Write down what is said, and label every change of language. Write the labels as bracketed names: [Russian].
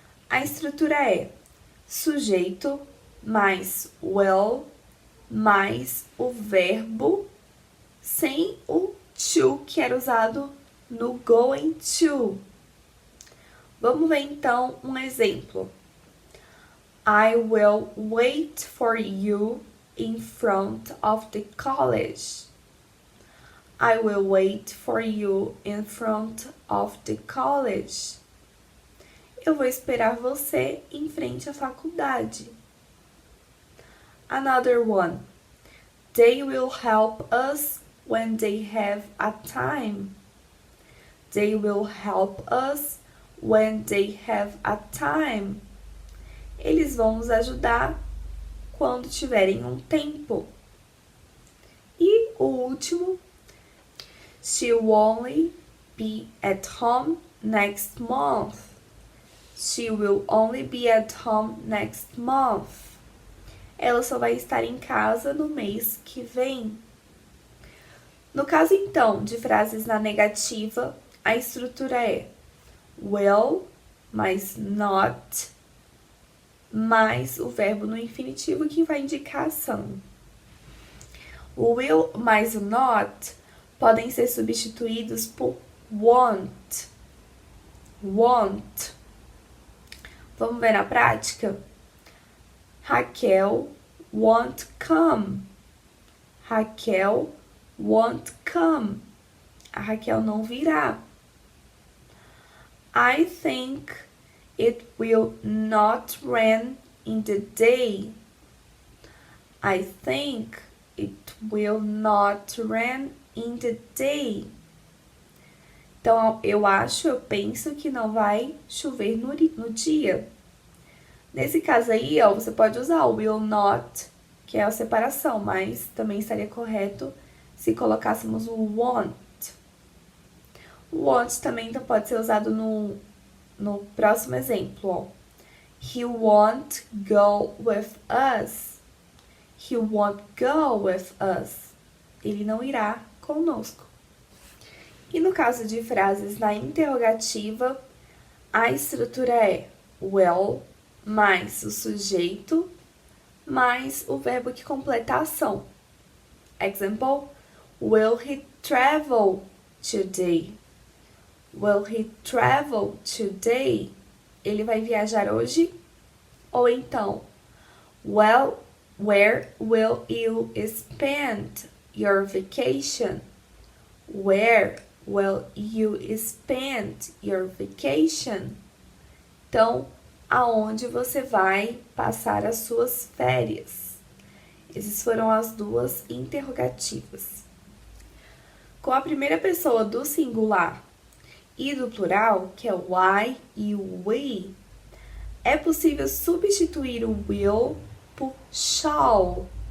[Portuguese] A estrutura é sujeito mais will mais o verbo sem o to, que era usado no going to. Vamos ver então um exemplo. [English] I will wait for you in front of the college. I will wait for you in front of the college. [Portuguese] Eu vou esperar você em frente à faculdade. [English] Another one. They will help us when they have a time. They will help us when they have a time. [Portuguese] Eles vão nos ajudar quando tiverem um tempo. E o último. [English] She'll only be at home next month. She will only be at home next month. [Portuguese] Ela só vai estar em casa no mês que vem. No caso, então, de frases na negativa, a estrutura é will mais not mais o verbo no infinitivo que vai indicar a ação. O will mais o not podem ser substituídos por won't. Won't. Vamos ver na prática? [English] Raquel won't come. Raquel won't come. [Portuguese] A Raquel não virá. [English] I think it will not rain in the day. I think it will not rain in the day. [Portuguese] Então, eu penso que não vai chover no dia. Nesse caso aí, você pode usar o will not, que é a separação, mas também estaria correto se colocássemos o won't. O won't também pode ser usado no próximo exemplo. [English] He won't go with us. He won't go with us. [Portuguese] Ele não irá conosco. E no caso de frases na interrogativa, a estrutura é will mais o sujeito mais o verbo que completa a ação. [English] Example, will he travel today? Will he travel today? [Portuguese] Ele vai viajar hoje? Ou então, [English] well, where will you spend your vacation? Where will you spend your vacation? [Portuguese] Então, aonde você vai passar as suas férias? Essas foram as duas interrogativas. Com a primeira pessoa do singular e do plural, que é o I e o we, é possível substituir o will por shall.